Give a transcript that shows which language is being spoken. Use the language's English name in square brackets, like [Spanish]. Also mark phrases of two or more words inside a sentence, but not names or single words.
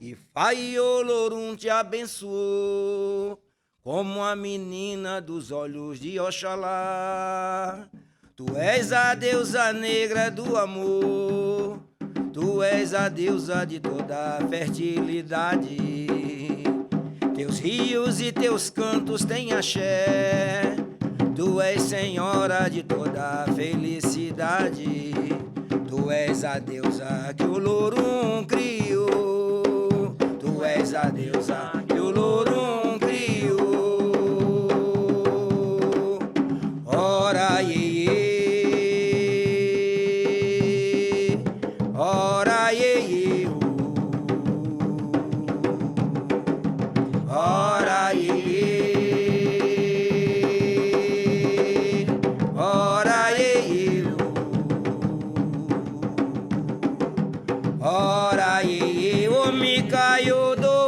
[Portuguese] Pai Olorum te abençoou, como a menina dos olhos de Oxalá. Tu és a deusa negra do amor, tu és a deusa de toda a fertilidade. Teus rios e teus cantos têm axé, tu és senhora de toda a felicidade. Tu és a deusa que o Olorum criou, tu és a deusa que o Olorum criou. [Yoruba] Ora, iê, ora, iê, ora, iê, ora, iê, ora, iê, o Mikaiodô.